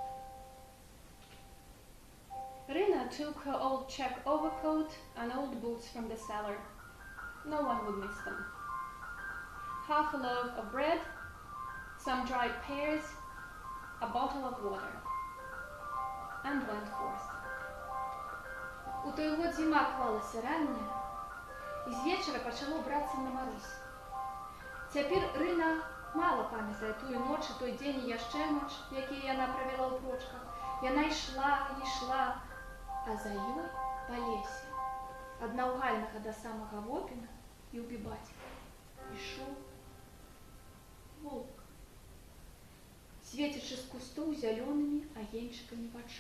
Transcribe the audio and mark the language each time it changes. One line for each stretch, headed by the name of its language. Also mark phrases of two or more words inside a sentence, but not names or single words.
English: Rina took her old check overcoat and old boots from the cellar. No one would miss them. Half a loaf of bread, some dried pears, a bottle of water, and went forth.
Belarusian: У той год зіма клалася ранняя, і з вечора пачало брацца на мароз. Цяпер Рына мала памятае тую ноч і той дзень і яшчэ ноч, якія яна правяла ў прочках. Яна ішла, а за ёй па лесе, ад наўгальнага да самага Вопіна і ўбібацька, ішоў воўк, свецячы з кустоў зялёнымі агеньчыкамі вачэй.